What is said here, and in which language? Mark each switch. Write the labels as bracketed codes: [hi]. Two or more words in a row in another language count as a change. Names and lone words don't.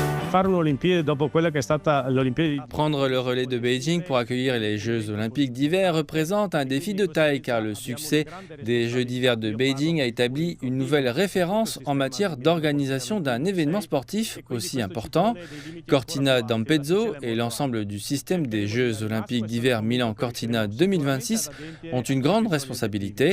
[it] fare un'Olimpiade dopo quella che è stata l'Olimpiade. [fr] Prendre le relais de Beijing pour accueillir les Jeux olympiques d'hiver représente un défi de taille car le succès des Jeux d'hiver de Beijing a établi une nouvelle référence en matière d'organisation d'un événement sportif aussi important. Cortina d'Ampezzo et l'ensemble du système des Jeux olympiques d'hiver Milan-Cortina 2026 ont une grande responsabilité.